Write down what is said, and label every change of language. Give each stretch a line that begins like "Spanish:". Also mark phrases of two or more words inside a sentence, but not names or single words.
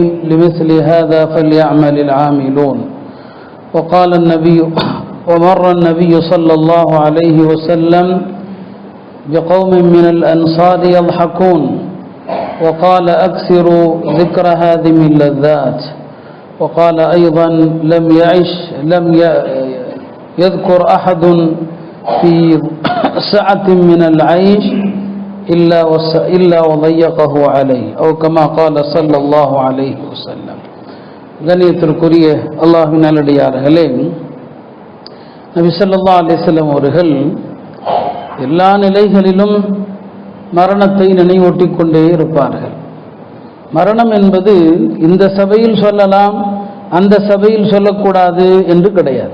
Arabic: لمثل هذا فليعمل العاملون. وقال النبي ومر النبي صلى الله عليه وسلم بقوم من الأنصار يضحكون، وقال أكثروا ذكر هذه اللذات. وقال أيضا لم يذكر أحد في سعة من العيش إلا وضيقه عليه، أو كما قال صلى الله عليه وسلم.
Tamil: கண்ணியத்திற்குரிய அல்லாஹ்வின் நல்லடியார்களே, நபி
Arabic: صلى الله عليه وسلم
Tamil: அவர்கள் எல்லா நிலைகளிலும் மரணத்தை நினைவூட்டிக் கொண்டே இருப்பார்கள். மரணம் என்பது இந்த சபையில் சொல்லலாம், அந்த சபையில் சொல்லக்கூடாது என்று கிடையாது.